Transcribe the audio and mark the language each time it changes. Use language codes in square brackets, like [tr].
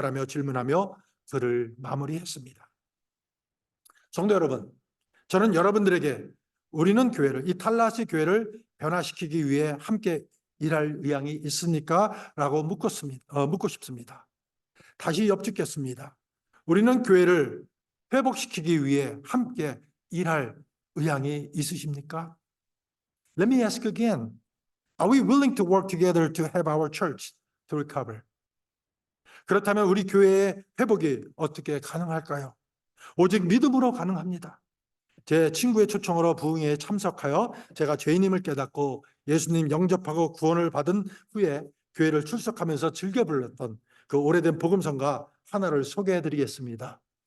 [ko] 라며 질문하며 글을 마무리했습니다. 성도 여러분, 저는 여러분들에게 우리는 교회를, 이 탈라시 교회를 변화시키기 위해 함께 일할 의향이 있습니까? 라고 묻고 싶습니다. 다시 엿듣겠습니다. 우리는 교회를 회복시키기 위해 함께 일할 의향이 있으십니까? [en] Let me ask again. Are we willing to work together to have our church to recover? [ko] 그렇다면 우리 교회의 회복이 어떻게 가능할까요? 오직 믿음으로 가능합니다. 제 친구의 초청으로 부흥회에 참석하여 제가 죄인임을 깨닫고 예수님 영접하고 구원을 받은 후에 교회를 출석하면서 즐겨 불렀던 그 오래된 복음성가 하나를 소개해 드리겠습니다.